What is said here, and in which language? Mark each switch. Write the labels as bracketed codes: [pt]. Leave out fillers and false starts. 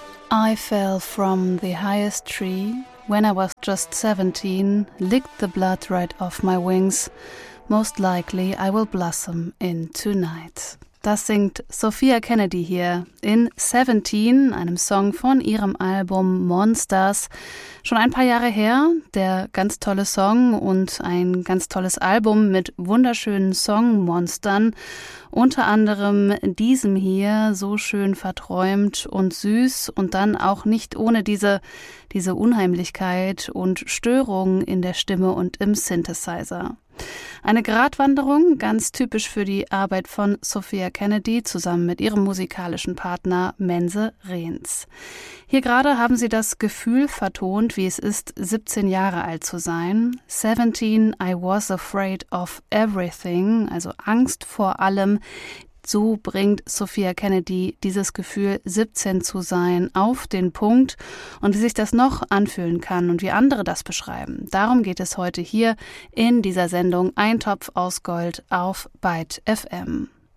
[en] I fell from the highest tree when I was just 17, licked the blood right off my wings. Most likely I will blossom in tonight. [de] Das singt Sophia Kennedy hier in 17, einem Song von ihrem Album Monsters. Schon ein paar Jahre her, der ganz tolle Song und ein ganz tolles Album mit wunderschönen Songmonstern. Unter anderem diesem hier, so schön verträumt und süß und dann auch nicht ohne diese Unheimlichkeit und Störung in der Stimme und im Synthesizer. Eine Gratwanderung, ganz typisch für die Arbeit von Sophia Kennedy zusammen mit ihrem musikalischen Partner Mense Rehns. Hier gerade haben sie das Gefühl vertont, wie es ist, 17 Jahre alt zu sein. [en] 17, I was afraid of everything, [de] also Angst vor allem. So bringt Sophia Kennedy dieses Gefühl, 17 zu sein, auf den Punkt. Und wie sich das noch anfühlen kann und wie andere das beschreiben, darum geht es heute hier in dieser Sendung Eintopf aus Gold auf Byte FM.